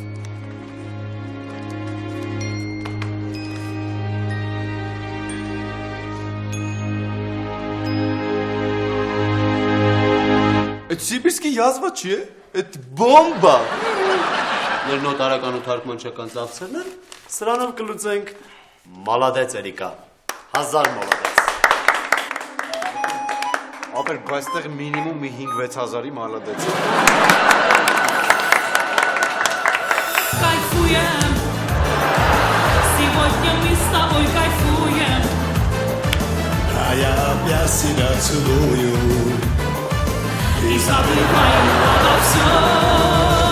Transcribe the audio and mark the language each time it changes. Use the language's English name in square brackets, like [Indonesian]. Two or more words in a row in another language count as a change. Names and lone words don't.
[Armenian] Այդ [Russian] Сибирски язва [Armenian] չի է, այդ բոմբա։ Մեր նոտարական ու թարգմանչական ծախսերն են, սրանով կլուծենք։ Մալադեց Էրիկա, 1000 մալադեց։ Ապեր, բայց տեղ մինիմում մի 5-6 հազարի մալադեց։ [Russian] Кайфуем, сегодня мы с тобой кайфуем. А я опять себя целую. И забываем обо всем.